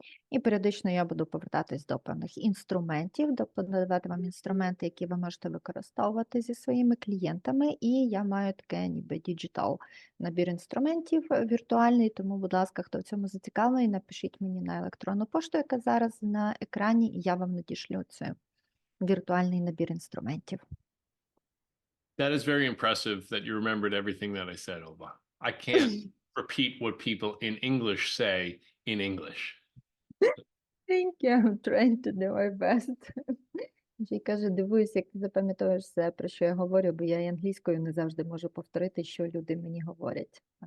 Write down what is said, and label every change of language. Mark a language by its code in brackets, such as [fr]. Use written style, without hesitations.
[uk] І періодично я буду повертатись до певних інструментів, надавати вам інструменти, які ви можете використовувати зі своїми клієнтами, і я маю таке ніби діджитал набір інструментів віртуальний, тому, будь ласка, хто в цьому зацікавлений, напишіть мені на електронну пошту, яка зараз на екрані, і я вам надішлю цей віртуальний набір інструментів. [en] That is very impressive that you remembered everything that I said, Olva. I can't repeat what people in English say in English. Thank you. I'm trying to do my best. [uk] Ще й каже, дивуюсь, як ти запам'ятовуєш все, про що я говорю, бо я і англійською не завжди можу повторити, що люди мені говорять.